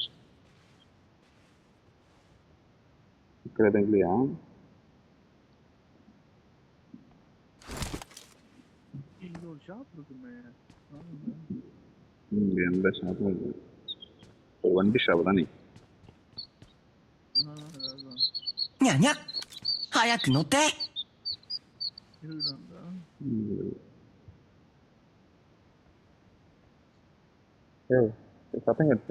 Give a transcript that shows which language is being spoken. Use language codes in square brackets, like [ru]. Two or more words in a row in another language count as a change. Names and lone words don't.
[ta] இருக்கிறது இல்லையா? இங்க ஒரு ஷாப் இருக்குமே. எந்த ஷாப்பும் இல்லை. ஒரு வண்டி ஷாப் தானே. [ja] にゃにゃ早く乗って [ta] இதுதான்டா. ஏய் சத்தம் கேட்டியா?